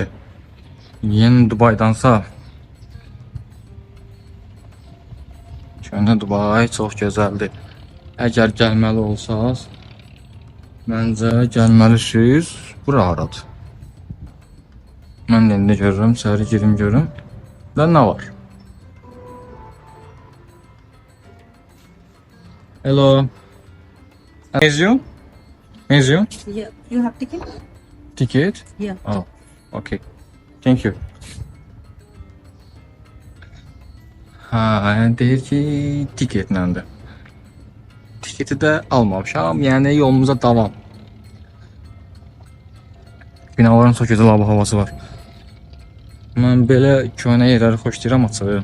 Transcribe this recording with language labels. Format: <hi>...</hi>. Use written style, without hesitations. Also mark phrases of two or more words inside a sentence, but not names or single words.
<az>Yeni Dubaydansa köhnə Dubay çox gözəldir. Əgər gəlməli olsaq, məncə gəlməlisiniz. Bura haradır? Mən də indi görürüm, içəri girim görüm. Və nə var?</az> <en>Hello. Museum? Museum? Yeah, you have ticket? Ticket? Yeah. Oh, okay. Thank you.</en> <az>Yəni deyir ki, tiketləndi. Tiketi də almamışam, yəni yolumuza davam. Binaların çox gözəl havası var. Mən belə köhnə yerləri xoşlayıram açığı.</az>